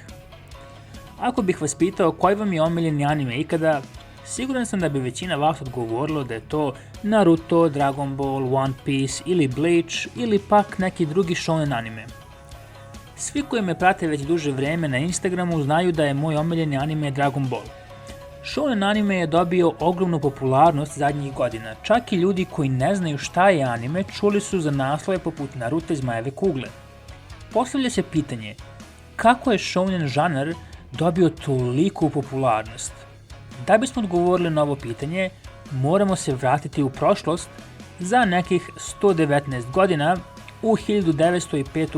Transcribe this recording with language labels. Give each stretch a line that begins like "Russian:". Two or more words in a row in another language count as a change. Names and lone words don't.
Serbian: Ako bih vas pitao koji vam je omiljeni anime ikada, siguran sam da bi većina vas odgovorilo da je to Naruto, Dragon Ball, One Piece ili Bleach ili pak neki drugi shounen anime. Svi koji me prate već duže vreme na Instagramu znaju da je moj omiljeni anime Dragon Ball. Shounen anime je dobio ogromnu popularnost zadnjih godina, čak i ljudi koji ne znaju šta je anime čuli su za naslove poput Naruto i Zmajeve kugle. Postavlja se pitanje, kako je shounen žanr dobio toliku popularnost? Da bismo odgovorili na ovo pitanje, moramo se vratiti u prošlost za nekih 119 godina u 1905.